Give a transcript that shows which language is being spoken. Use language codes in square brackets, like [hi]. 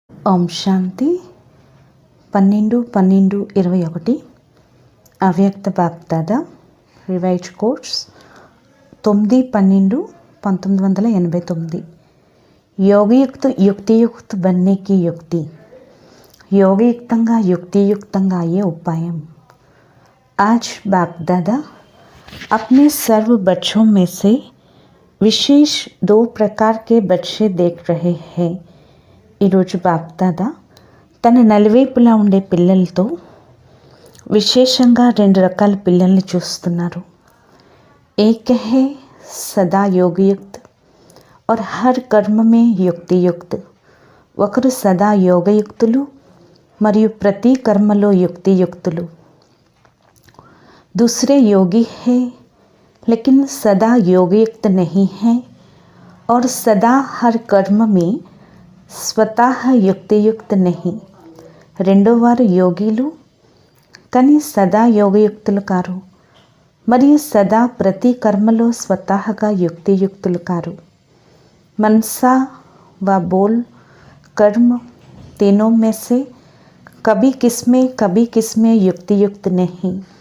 [te] ఓం శాంతి 12/12/21 అవ్యక్త BapDada revise course 9/12/1989 యోగయుక్త యుక్తియుక్త [hi] बनने की युक्ति [te] యోగయుక్తంగా యుక్తియుక్తంగా అయ్యే ఉపాయం। [hi] आज बाप दादा अपने सर्व बच्चों में से विशेष 2 प्रकार के बच्चे देख रहे हैं। [te] ఈరోజు బాప్ దాదా తన నలువైపులా ఉండే పిల్లలతో విశేషంగా 2 రకాల పిల్లల్ని చూస్తున్నారు। [hi] एक है सदा योगयुक्त और हर कर्म में युक्तियुक्त। [te] ఒకరు సదా యోగయుక్తులు మరియు ప్రతి కర్మలో యుక్తియుక్తులు। [hi] दूसरे योगी है लेकिन सदा योगयुक्त नहीं है और सदा हर कर्म में స్వతః యుక్తియుక్త నహి। [te] రెండో వారు యోగిలు కానీ సదా యోగయుక్తులు కారు మరియు సదా ప్రతి కర్మలో స్వతహాగా యుక్తియుక్తులు కారు। [hi] मनसा व बोल कर्म तीनों में से कभी किसमें युक्तियुक्त नहीं।